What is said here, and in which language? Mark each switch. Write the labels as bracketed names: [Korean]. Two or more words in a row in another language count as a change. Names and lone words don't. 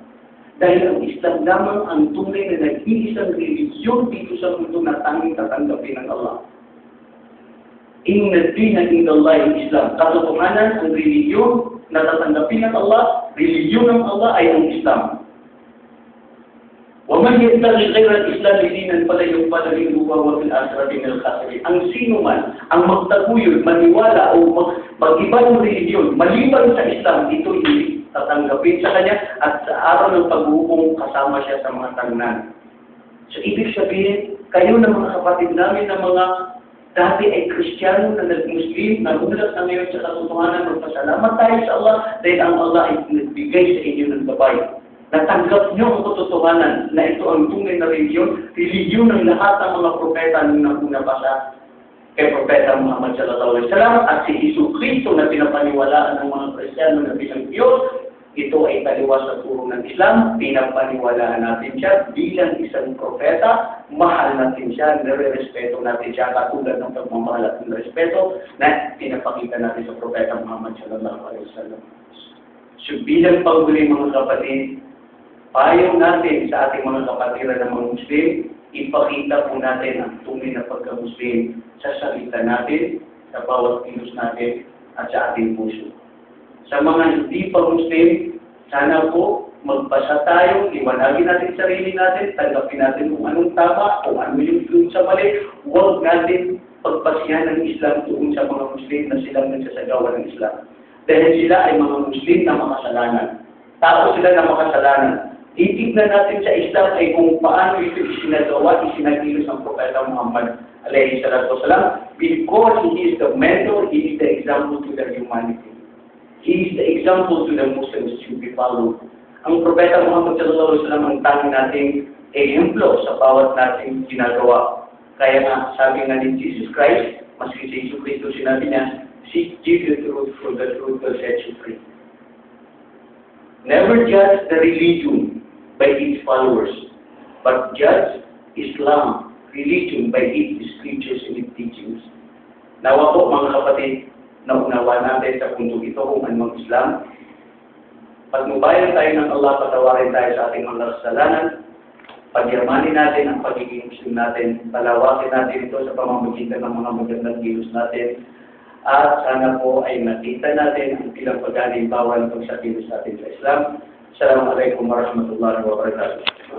[Filipino] Dahil ang Islam lamang ang tunay na nag-iisang religiyon dito sa mundo na tanging tatanggapin ng Allah. [Arabic] إن الدين عند الله الإسلام. [Filipino] Katotohanan, ang religiyon na tatanggapin ng Allah, religiyon ng Allah ay ang Islam. [Arabic] وَمَنْ يَبْتَغِي غَيْرَ الْإِسْلَامِ دِينًا فَلَنْ يُقْبَلَ مِنْهُ وَهُوَ فِي الْآخِرَةِ مِنَ الْخَاسِرِينَ. [Filipino] Ang sino man ang magtaguyod, maniwala o mag-iba ng religiyon, maliban sa Islam, ito hindi tatanggapin sa kanya at sa araw ng paghukom kasama siya sa mga tangnan. So, ibig sabihin, kayo ng mga kapatid namin na mga dati ay Kristiyano na nag-Muslim, nagulat na ngayon sa katotohanan, magpasalamat tayo sa Allah dahil ang Allah ay nagbigay sa inyo ng gabay. Natanggap niyo ang katotohanan na ito ang tunay na religiyon ng lahat ng mga propeta nung nauna pa sa kay Propeta Muhammad [Arabic] صلى الله عليه وسلم [Filipino] at si Hesus Kristo na pinapaniwalaan ng mga Kristiyano na bilang Diyos. Ito ay taliwas sa turo ng Islam, pinapaniwalaan natin siya bilang isang propeta, mahal natin siya, nire-respeto natin siya katulad ng pagmamahal at ng respeto na pinapakita natin sa Propeta Muhammad [Arabic] صلى الله عليه وسلم. [Filipino] So bilang panghuli mga kapatid, payo natin sa ating mga kapatiran ng mga Muslim, ipakita po natin ang tunay na pagka-Muslim sa salita natin, sa bawat kilos natin, at sa ating puso. Sa mga hindi pa Muslim, sana po magbasa tayo, liwanagin natin sarili natin, tanggapin natin kung anong tama, kung ano yung doon sa mali, huwag natin pagpasihan ng Islam doon sa mga Muslim na silang nagsasagawa ng Islam. Dahil sila ay mga Muslim na makasalanan. Tao sila na makasalanan. Titignan natin sa Islam ay kung paano ito isinagawa, isinagilos ng Propeta Muhammad [Arabic] عليه الصلاة والسلام, [English] because he is the mentor, he is the example to the humanity. He is the example to the Muslims to be followed. [Filipino] Ang Propeta Muhammad [Arabic] صلى الله عليه وسلم [Filipino] ang tanging nating ehemplo sa bawat nating ginagawa. Kaya nga, sabi nga ni Jesus Christ, maski si Jesus Cristo sinabi niya, [English] seek the truth, for the truth will set you free. Never judge the religion by its followers, but judge Islam, religion, by its scriptures and its teachings. [Filipino] Nawa po mga kapatid, naunawa natin sa puntong ito kung anong Islam. Pagnubayan tayo ng Allah, patawarin tayo sa ating mga kasalanan, pagyamanin natin ang pagiging Muslim natin, palawakin natin ito sa pamamagitan ng mga magandang kilos natin, at sana po ay nakita natin ang ilang pag-alimbawa ng pagsakilos natin sa Islam. [Arabic] السلام عليكم ورحمة الله وبركاته.